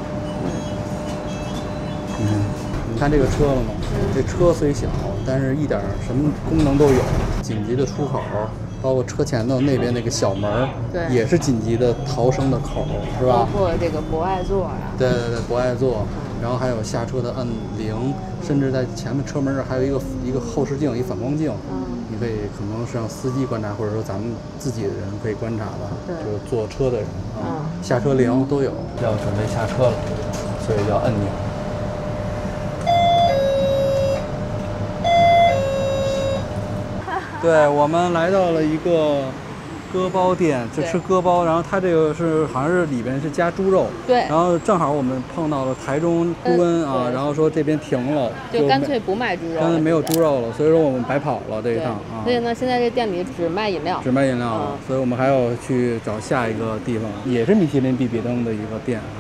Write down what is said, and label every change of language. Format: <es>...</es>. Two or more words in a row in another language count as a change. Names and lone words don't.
<zh>你看這個車了嗎？這車雖小，但是一點什麼功能都有。緊急的出口， 包括車前头那邊那個小門，對，也是緊急的逃生的口，是吧？包括這個博愛座啊。對對對，博愛座，然後還有下車的按鈴，甚至在前面車門這還有一個後視鏡，一反光鏡。你可以可能是讓司機觀察，或者說咱們自己的人可以觀察吧。对，就是坐車的人啊，下車铃都有。要準備下車了，所以要按钮。对，我们来到了一个割包店，就吃割包，然後它這個是好像是裡邊是加豬肉，對，然後正好我們碰到了台中豬瘟啊，然後說這邊停了，就乾脆不賣豬肉，乾脆沒有豬肉了，所以說我們白跑了這一趟啊。所以呢，現在這店裡只賣飲料，只賣飲料了，所以我們還要去找下一個地方，也是米其林必比登的一個店啊。</zh>